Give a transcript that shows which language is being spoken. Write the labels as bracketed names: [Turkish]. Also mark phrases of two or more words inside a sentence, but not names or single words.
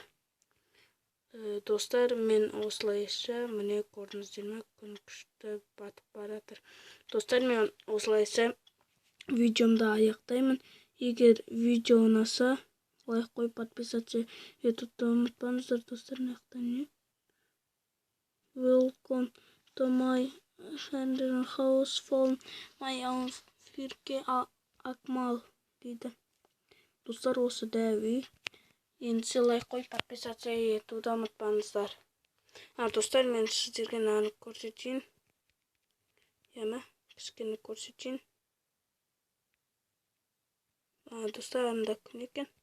[Kazakh] Достар, мен осылайша, міне көрдіңіздер ме, күн күшті батып баратыр. Достар, мен осылайша видеомды аяқтаймын. Егер видео ұнаса, лайк қойып, подписаться етуді ұмытпаңыздар. Достар, мына не? [English] Welcome to my house from my own Фирке Акмал дейді. [Kazakh] Достар, осы да үй. Енді лайк қойып, подписаться етуді ұмытпаңыздар. Достар, мен сіздерге наны көрсетейін. Кішкені көрсетейін. Достар, анда күн екен.